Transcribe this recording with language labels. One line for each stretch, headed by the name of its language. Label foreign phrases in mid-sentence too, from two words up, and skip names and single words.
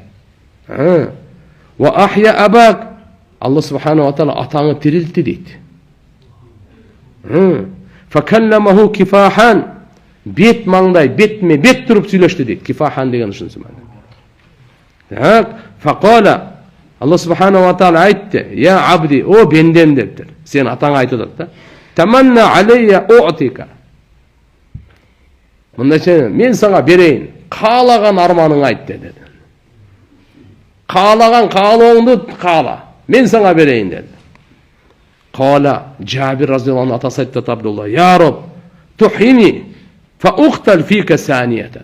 Arabic: وأحيا أباك.
Kyrgyz: Алла
Arabic: سبحانه وتعالى
Kyrgyz: атаңы тирилтти дейт.
Arabic: فكلمه كفاحا.
Kyrgyz: Бет маңдай, бетме бет туруп сүйлөштү дейт. Кифахан деген ушунусу мана. Так, факала. Алла Субхана ва Таала айтты:
Arabic: "يا عبدي,
Kyrgyz: о бендем" дептир. Сен атаңа айтып атат да.
Arabic: تمن علي أعطك.
Kyrgyz: Мындайча, мен сага берейин. Каалаган арманыңды айт dedi. Каалаган каалооңду каала. Мен сага берейин dedi. Кала Жабир разияллаху атасы айтты Абдулла:
Arabic: "يا رب تحييني فأقتل فيك ثانية."